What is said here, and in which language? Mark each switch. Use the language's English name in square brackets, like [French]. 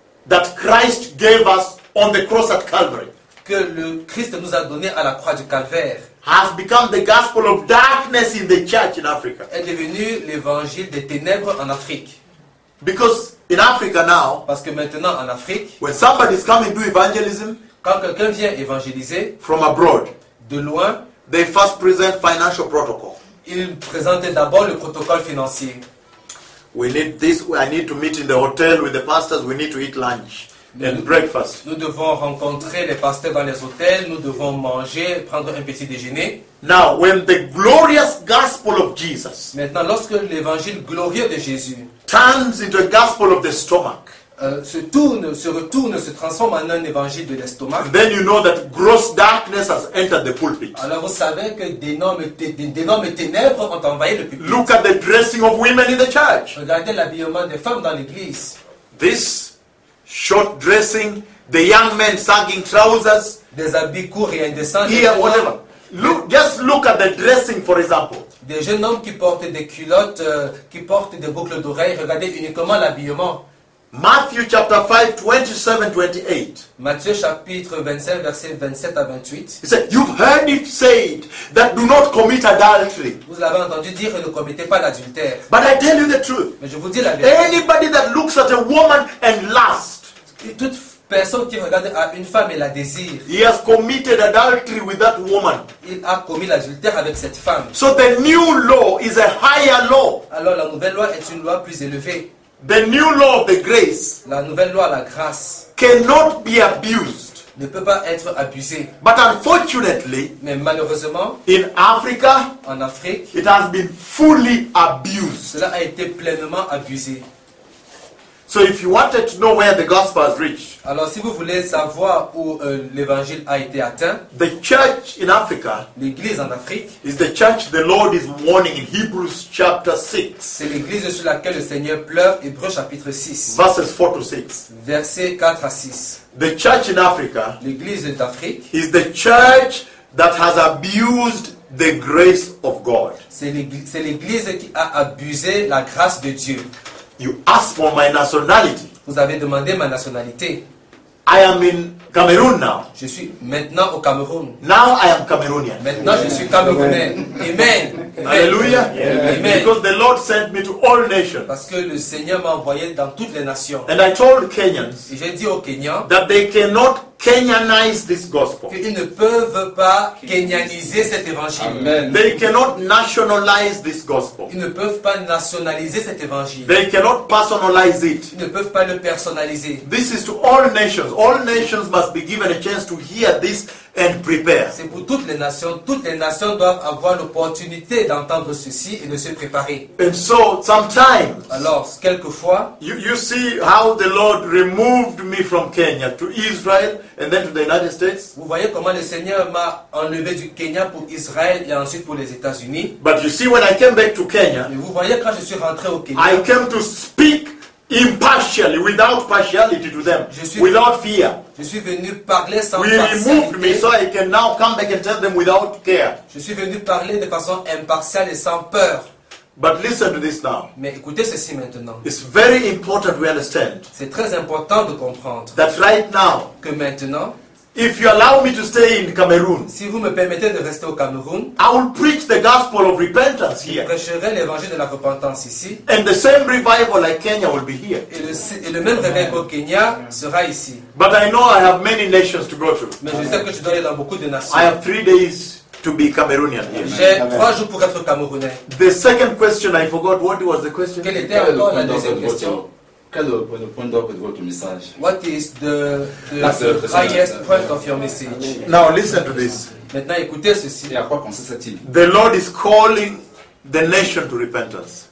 [English] That Christ gave us on the cross at Calvary. [French] Que le Christ nous a donné à la croix du calvaire. [English] Has become the gospel of darkness in the church in Africa. [French] Est devenu l'évangile des ténèbres en Afrique. [English] Because in Africa now. [French] Parce que maintenant en Afrique. [English] When somebody is coming to evangelism. [French] Quand quelqu'un vient évangéliser [English] from abroad, [French] de loin, [English] they first present financial protocol. [French] Ils présentent d'abord le protocole financier. [English] We need this. I need to meet in the hotel with the pastors. We need to eat lunch and breakfast. [French] Nous devons rencontrer les pasteurs dans les hôtels. Nous devons manger, prendre un petit déjeuner. [English] Now, when the glorious gospel of Jesus, [French] maintenant, lorsque l'évangile glorieux de Jésus, [English] turns into a gospel of the stomach. [French] Se transforme en un évangile de l'estomac. [English] Then you know that gross darkness has entered the pulpit. [French] Alors vous savez que d'énormes ténèbres ont envahi le pulpit. [English] Look at the dressing of women in the church. [French] Regardez l'habillement des femmes dans l'église. [English] This short dressing, the young men sagging trousers. [French] Des habits courts et indécents. [English] Here, whatever. Look at the dressing, for example. [French] Des jeunes hommes qui portent des culottes, qui portent des boucles d'oreilles. Regardez uniquement l'habillement. [English] Matthew chapter 5, 27-28. [French] Matthieu chapitre 25, verset 27 à 28. [English] He said, you've heard it said that do not commit adultery. [French] Vous l'avez entendu dire, ne commettez pas l'adultère. [English] But I tell you the truth. [French] Mais je vous dis la vérité. [English] Anybody that looks at a woman and lusts. [French] Toute personne qui regarde à une femme et la désire. [English] He has committed adultery with that woman. [French] Il a commis l'adultère avec cette femme. [English] So the new law is a higher law. [French] Alors la nouvelle loi est une loi plus élevée. [English] The new law of the grace, [French] la nouvelle loi, la grâce, [English] cannot be abused. [French] Ne peut pas être abusée. [English] But unfortunately, [French] mais malheureusement, [English] in Africa, [French] en Afrique, [English] it has been fully abused. [French] Cela a été pleinement abusé. [English] So if you wanted to know where the gospel has reached, [French] alors si vous voulez savoir où l'évangile a été atteint, [English] the church in Africa, [French] l'église en Afrique, [English] is the church the Lord is warning in Hebrews chapter 6. [French] C'est l'église sur laquelle le Seigneur pleure, Hébreux chapitre 6. [English] Verses 4 to 6. [French] Versets 4 à 6. [English] The church in Africa, [French] l'église d'Afrique, [English] is the church that has abused the grace of God. [French] C'est l'église qui a abusé la grâce de Dieu. [English] You ask for my nationality. [French] Vous avez demandé ma nationalité. [English] I am in Cameroon now. [French] Je suis maintenant au Cameroun. [English] Now I am Cameroonian. [French] Maintenant je suis Camerounais. Amen. [English] Hallelujah. Yeah. Amen. Because the Lord sent me to all nations. [French] Parce que le Seigneur m'a envoyé dans toutes les nations. [English] And I told Kenyans. [French] Et j'ai dit aux Kenyans [English] that they cannot Kenyanize this gospel. [French] Qu'ils ne peuvent pas kenyaniser cet évangile. [English] Amen. They cannot nationalize this gospel. [French] Ils ne peuvent pas nationaliser cet évangile. [English] They cannot personalize it. [French] Ils ne peuvent pas le personnaliser. [English] This is to all nations. All nations must be given a chance to hear this and prepare. [French] C'est pour toutes les nations. Toutes les nations doivent avoir l'opportunité d'entendre ceci et de se préparer. [English] And so, sometimes. [French] Alors, quelquefois. [English] You see how the Lord removed me from Kenya to Israel. And then to the United States. [French] Vous voyez comment le Seigneur m'a enlevé du Kenya pour Israël et ensuite pour les États-Unis. [English] But you see, when I came back to Kenya, [French] et vous voyez quand je suis rentré au Kenya, [English] I came to speak impartially, without partiality to them, without fear. [French] Je suis venu parler sans partialité. [English] He removed me so I can now come back and tell them without care. [French] Je suis venu parler de façon impartiale et sans peur. [English] But listen to this now. [French] Mais écoutez ceci maintenant. [English] It's very important we understand. [French] C'est très important de comprendre. [English] That right now. [French] Que maintenant. [English] If you allow me to stay in Cameroon, [French] si vous me permettez de rester au Cameroun, [English] I will preach the gospel of repentance here. [French] Je prêcherai l'évangile de la repentance ici. [English] And the same revival like Kenya will be here. [French] Et le même réveil qu'au Kenya sera ici. [English] But I know I have many nations to go through. [French] Mais je sais que je dois aller dans beaucoup de nations. [English] I have 3 days to be Cameroonian here. [French] J'ai 3 jours pour être Camerounais. [English] The second question I forgot. What was the question? [French] Quelle était encore la deuxième question? Quel est le point d'orgue de votre message? [English] What is the highest point of your message? Now listen to this. [French] Maintenant écoutez ceci. Et à quoi consiste-t-il? [English] The Lord is calling the nation to repentance.